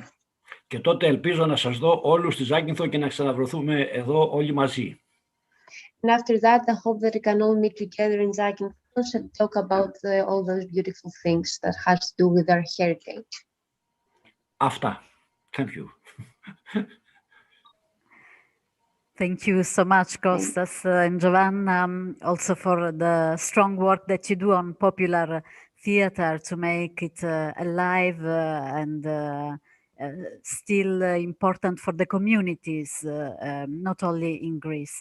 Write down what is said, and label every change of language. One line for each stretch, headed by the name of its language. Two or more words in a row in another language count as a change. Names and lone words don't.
Greek: Και τότε ελπίζω να σας δω όλους στη Zakynthos και να ξαναβρεθούμε εδώ όλοι μαζί.
English: And after that, I hope that we can all meet together in Zakynthos and talk about all those beautiful things that has to do with our heritage. Αυτά. Thank you. Thank you so much, Kostas and Juan, also for the strong work that you do on popular theater to make it alive and still important for the communities, not only in Greece.